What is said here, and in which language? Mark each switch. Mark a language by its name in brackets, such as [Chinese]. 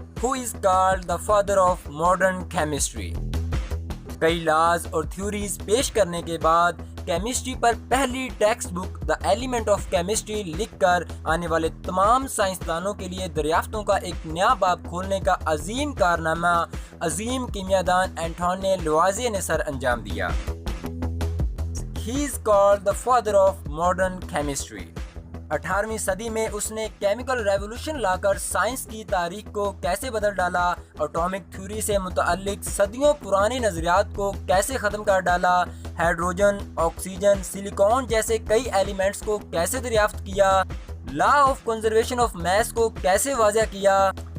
[English] who is called the father of modern chemistry. [Urdu] کئی laws اور theories پیش کرنے کے بعد کیمسٹری پر پہلی text book the element of chemistry لکھ کر آنے والے تمام سائنسدانوں کے لیے دریافتوں کا ایک نیا باب کھولنے کا عظیم کارنامہ عظیم کیمیاءدان انٹونے لیوازیے نے سر انجام دیا. [English] He is called the father of modern chemistry. [Urdu] 18ویں صدی میں اس نے کیمیکل ریولوشن لا کر سائنس کی تاریخ کو کیسے بدل ڈالا، اٹامک تھیوری سے متعلق صدیوں پرانے نظریات کو کیسے ختم کر ڈالا، ہائیڈروجن، آکسیجن، سلیکون جیسے کئی ایلیمنٹس کو کیسے دریافت کیا، law of conservation of mass کو کیسے واضح کیا،